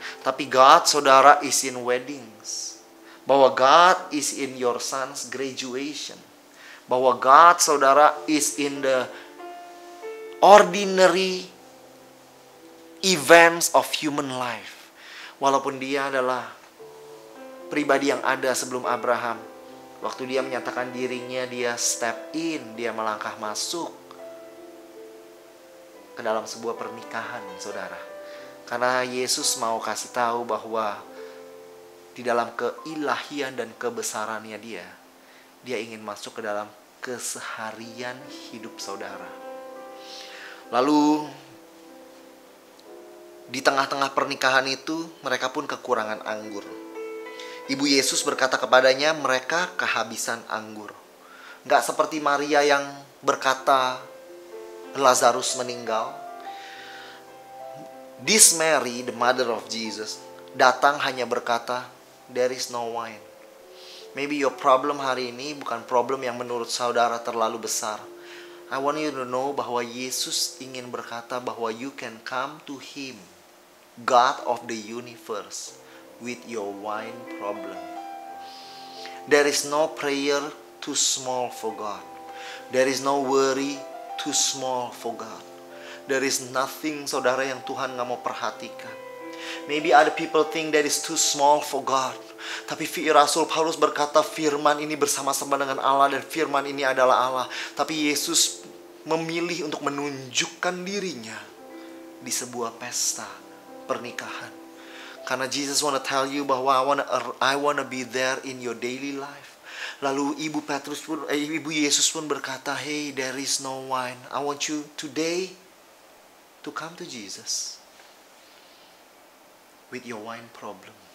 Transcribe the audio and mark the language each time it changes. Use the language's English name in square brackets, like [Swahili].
[English] Tapi God, saudara, is in weddings. Bahwa God is in your son's graduation. Bahwa God, saudara, is in the ordinary events of human life. [Indonesian] Walaupun dia adalah pribadi yang ada sebelum Abraham. Waktu dia menyatakan dirinya, dia [English] step in, [Indonesian] dia melangkah masuk ke dalam sebuah pernikahan, saudara. Karena Yesus mau kasih tahu bahwa di dalam keilahian dan kebesarannya dia ingin masuk ke dalam keseharian hidup saudara. Lalu di tengah-tengah pernikahan itu mereka pun kekurangan anggur. Ibu Yesus berkata kepadanya, mereka kehabisan anggur. Gak seperti Maria yang berkata Lazarus meninggal. [English] This Mary, the mother of Jesus, [Indonesian] datang hanya berkata, [English] there is no wine. Maybe your problem [Indonesian] hari ini bukan problem yang menurut saudara terlalu besar. [English] I want you to know [Indonesian] bahwa Yesus ingin berkata bahwa [English] you can come to Him, God of the universe, with your wine problem. There is no prayer too small for God. There is no worry too small for God. There is nothing, saudara, [Indonesian] yang Tuhan gak mau perhatikan. [English] Maybe other people think that is too small for God. [Indonesian] Tapi Rasul Paulus berkata firman ini bersama-sama dengan Allah dan firman ini adalah Allah. Tapi Yesus memilih untuk menunjukkan dirinya di sebuah pesta pernikahan. [English] Karena Jesus wanna tell you bahwa I wanna be there in your daily life. [Indonesian] Lalu Ibu Yesus pun berkata, [English] hey, there is no wine. I want you today to come to Jesus with your wine problem.